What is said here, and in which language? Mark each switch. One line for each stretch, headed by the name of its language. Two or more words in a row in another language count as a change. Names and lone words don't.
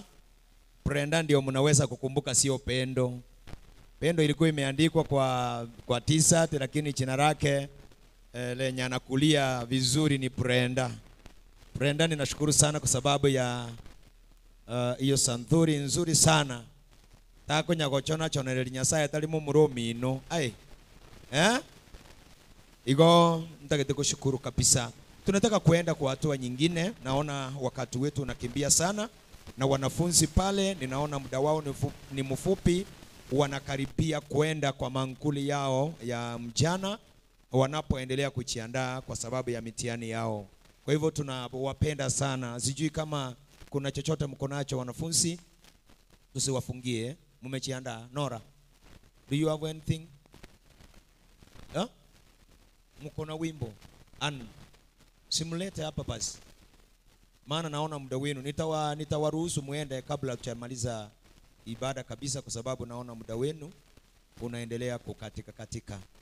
Swahili: Brenda ndio mnaweza kukumbuka, sio Pendo. Pendo ilikuwa imeandikwa kwa t-shirt, lakini jina lake lenye anakulia vizuri ni Brenda. Brenda, ninashukuru sana kwa sababu ya hiyo santhuri nzuri sana.
Gusii: Tako nyagochona chonereri Nyasaye talimo muromi ino. Ai. Igo nitagete
Swahili: kushukuru kabisa. Tunataka kuenda kwa hatua nyingine. Naona wakati wetu unakimbia sana. Na wanafunzi pale ninaona muda wao ni mfupi. Wanakaribia kuenda kwa mankuli yao ya mjana wanapoendelea kujiandaa kwa sababu ya mitihani yao. Kwa hivyo tunawapenda sana. Sijui kama kuna chochote mko nacho wanafunzi, tusiwafungie. Mumejiandaa?
English: Nora, do you have anything?
Swahili: Mko na wimbo? Simulete hapa basi, maana naona muda wenu. Nitawaruhusu muende kabla tujamaliza ibada kabisa, kwa sababu naona muda wenu unaendelea kukatika.